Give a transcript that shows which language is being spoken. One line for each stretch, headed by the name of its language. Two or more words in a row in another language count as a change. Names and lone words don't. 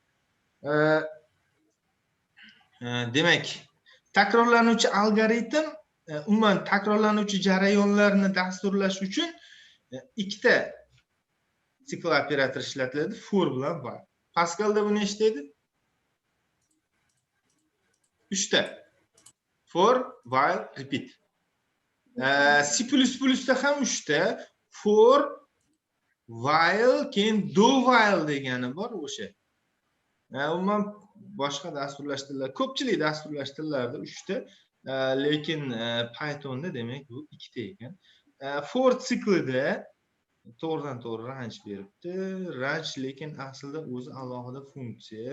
Uzbek: Demak, takrorlanuvchi algoritm umuman takrorlanuvchi jarayonlarni dasturlash uchun ikkita sikl operator ishlatiladi, for bilan while. Pascalda bu nechta edi? 3 ta.
English: For, while, repeat.
Uzbek: C++da ham 3 ta. For, while, keyin
English: do while
Uzbek: degani bor o'sha. Umuman boshqa dasturlash tillar, ko'pchilik dasturlash tillarida 3 ta, lekin Pythonda demak bu 2 ta ekan. For siklida to'g'ridan-to'g'ri range beribdi. Range lekin aslida o'zi alohida funksiya.